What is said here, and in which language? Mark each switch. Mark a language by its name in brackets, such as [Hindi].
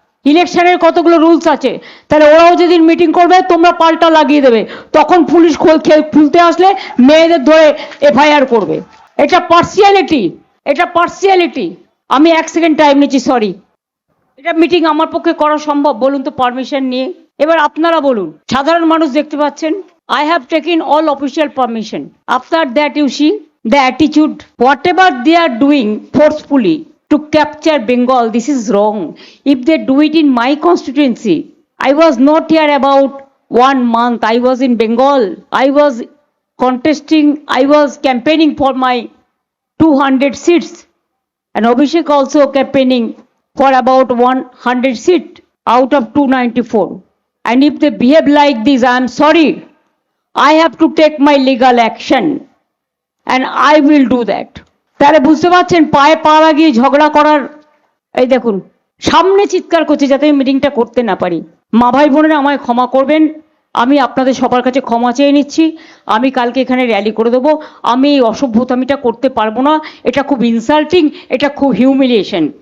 [Bangla] ইলেকশনের কতগুলো রুলস আছে, তাহলে ওরাও যেদিন মিটিং করবে তোমরা পাল্টা লাগিয়ে দেবে, তখন পুলিশ খুলতে আসলে মেয়েদের ধরে এফআইআর করবে। এটা পার্সিয়ালিটি, এটা পার্সিয়ালিটি। আমি 1 সেকেন্ড টাইম নিচ্ছি, সরি। এটা মিটিং আমার পক্ষে করা সম্ভব বলুন তো পারমিশন নিয়ে? এবার আপনারা বলুন, সাধারণ মানুষ দেখতে পাচ্ছেন। [English] I have taken all official permission. After that, you see the attitude, whatever they are doing forcefully to capture Bengal, this is wrong. If they do it in my constituency, I was not here about 1 month. I was in Bengal. I was contesting, I was campaigning for my 200 seats, and Abhishek also campaigning for about 100 seats out of 294. And if they behave like this, I am sorry. I have to take my legal action, and I will do that. [Bangla] তাহলে বুঝতে পারছেন পায়ে পা লাগিয়ে ঝগড়া করার, এই দেখুন সামনে চিৎকার করছে যাতে আমি মিটিংটা করতে না পারি। মা ভাই বোনেরা আমায় ক্ষমা করবেন, আমি আপনাদের সবার কাছে ক্ষমা চেয়ে নিচ্ছি। আমি কালকে এখানে র্যালি করে দেবো। আমি এই অসভ্যতামিটা করতে পারবো না, এটা খুব ইনসাল্টিং, এটা খুব হিউমিলিয়েশন।